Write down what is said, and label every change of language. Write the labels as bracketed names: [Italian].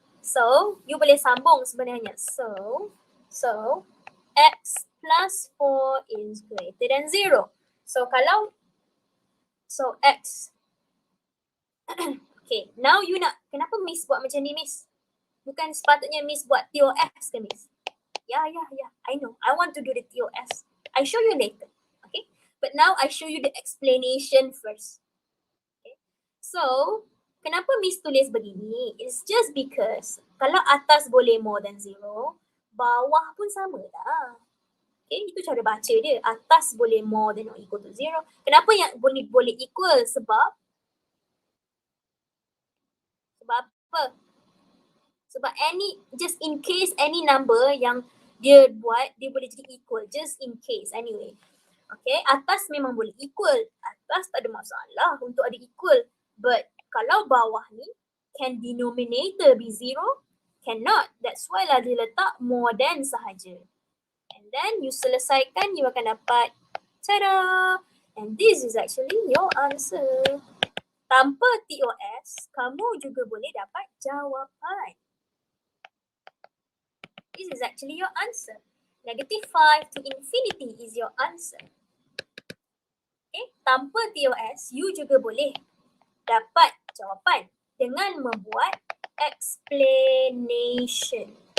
[Malay] So you boleh sambung sebenarnya. [English] So x plus 4 is greater than 0. [Malay] So x. Okay, now you nak, kenapa Miss buat macam ni, Miss? Bukan sepatutnya Miss buat TOS ke, Miss? [English] Yeah, I know. I want to do the TOS. I show you later. Okay, but now I show you the explanation first. [Malay] Okay, so kenapa Miss tulis begini? [English] It's just because [Malay] kalau atas boleh more than 0, bawah pun sama lah. Okay, itu cara baca dia. Atas boleh more than or equal to 0. Kenapa yang boleh equal? Sebab apa? Sebab [English] just in case any number [Malay] yang dia buat, dia boleh jadi equal. [English] Just in case anyway. [Malay] Okay, atas memang boleh equal. Atas tak ada masalah untuk ada equal. [English] But [Malay] kalau bawah ni, [English] can denominator be 0? Cannot. [Malay] That's why lah dia letak more than sahaja. And then you selesaikan, you akan dapat tada! [English] And this is actually your answer. [Malay] Tanpa TOS, kamu juga boleh dapat jawapan. [English] This is actually your answer. Negative 5 to infinity is your answer. [Malay] Okay, tanpa TOS, you juga boleh dapat jawapan dengan membuat explanation.